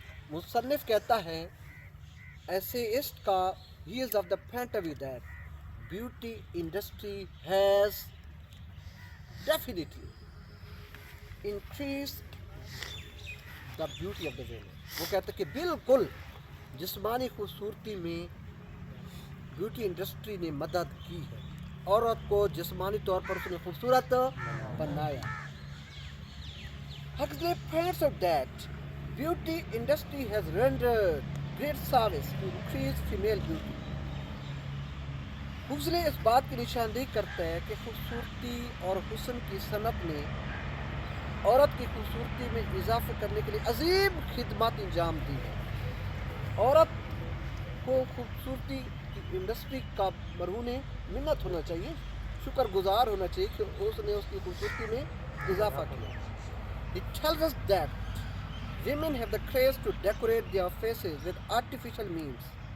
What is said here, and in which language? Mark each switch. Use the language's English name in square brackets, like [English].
[Hindi] मुसन्निफ कहता है एसेइस्ट का, [English] He is of the point of view that beauty industry has definitely increase the beauty of the women. [Hindi] वो कहते हैं कि बिल्कुल जिस्मानी खूबसूरती में ब्यूटी इंडस्ट्री ने मदद की है, औरत को जिस्मानी तौर पर उसने खूबसूरत बनाया। [English] Huxley points out that beauty industry has rendered great service to increase female beauty. [Hindi] हुक्सले इस बात की निशानदेही करता है कि खूबसूरती और हुस्न की सनत ने औरत की खूबसूरती में इजाफे करने के लिए अजीम खिदमत अंजाम दी है। औरत को खूबसूरती की इंडस्ट्री का मरहून मिन्नत होना चाहिए, शुक्रगुजार होना चाहिए कि उसने उसकी खूबसूरती में इजाफा किया। [English] It tells us that women have the craze to decorate their faces with artificial means.